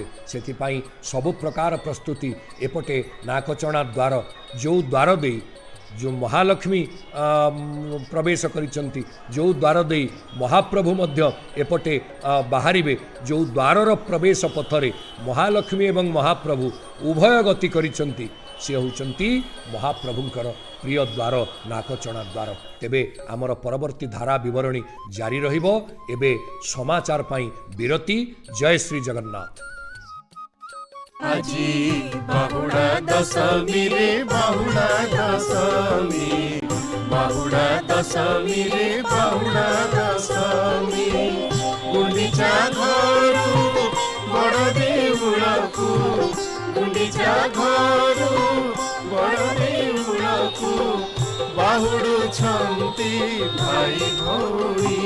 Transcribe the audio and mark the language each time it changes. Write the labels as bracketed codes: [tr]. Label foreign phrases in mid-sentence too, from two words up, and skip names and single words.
[or] ସେଥିପାଇଁ ସବୁ ପ୍ରକାର ପ୍ରସ୍ତୁତି, ଏପଟେ ନାକଚଣା ଦ୍ୱାର, ଯେଉଁ ଦ୍ୱାର ଦେଇ ଯେଉଁ ମହାଲକ୍ଷ୍ମୀ ପ୍ରବେଶ କରିଛନ୍ତି, ଯେଉଁ ଦ୍ୱାର ଦେଇ ମହାପ୍ରଭୁ ମଧ୍ୟ ଏପଟେ ବାହାରିବେ, ଯେଉଁ ଦ୍ୱାରର ପ୍ରବେଶ ପଥରେ ମହାଲକ୍ଷ୍ମୀ ଏବଂ ମହାପ୍ରଭୁ ଉଭୟ ଗତି କରିଛନ୍ତି, ସେ ହେଉଛନ୍ତି ମହାପ୍ରଭୁଙ୍କର ପ୍ରିୟ ଦ୍ୱାର, ନାକଚଣା ଦ୍ୱାର। ତେବେ ଆମର ପରବର୍ତ୍ତୀ ଧାରା ବିବରଣୀ ଜାରି ରହିବ। ଏବେ ସମାଚାର ପାଇଁ ବିରତି। ଜୟ ଶ୍ରୀ ଜଗନ୍ନାଥ। ଆଜି ବାହୁଡ଼ା ଦଶମୀ ରେ ବାହୁଡ଼ା ଦଶମୀ, ବାହୁଡ଼ା ଦଶମୀ ରେ ବାହୁଡ଼ା ଦଶମୀ, ଗୁଣ୍ଡିଚା ଘରୁ ବଡ଼ ଦେଉଳକୁ, ଗୁଣ୍ଡିଚା ଘରୁ ବଡ଼ ଦେଉଳକୁ ବାହୁଡ଼ୁଛନ୍ତି ଭାଇ ଭଉଣୀ।